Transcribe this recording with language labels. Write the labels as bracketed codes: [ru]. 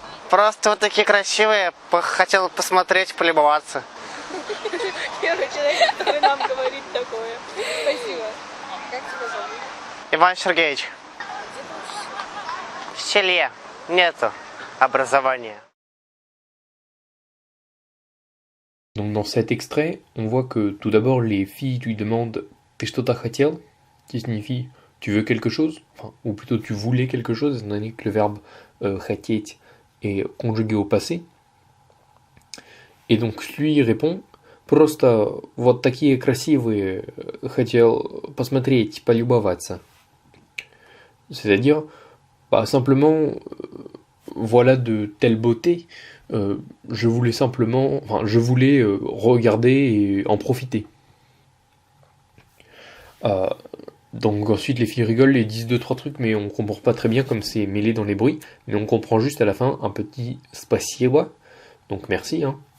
[ru] Просто вы такие красивые, хотел посмотреть, полюбоваться. Первый человек, который нам говорит такое. Спасибо. Как тебя зовут? Иван Сергеевич, в селе нету образования. [fr] Donc dans cet extrait, on voit que tout d'abord les filles lui demandent «T'es [ru] что-то хотел?» [fr] qui signifie «tu veux quelque chose?» enfin, ou plutôt «tu voulais quelque chose», étant donné que le verbe «хотеть» est conjugué au passé. Et donc lui répond [ru] «Просто вот такие красивые, хотел посмотреть, полюбоваться». [fr] C'est-à-dire, bah, simplement, voilà de telle beauté, je voulais simplement, enfin, je voulais regarder et en profiter. Donc ensuite les filles rigolent et disent 2-3 trucs, mais on comprend pas très bien comme c'est mêlé dans les bruits, mais on comprend juste à la fin un petit spasibo, donc merci. Hein.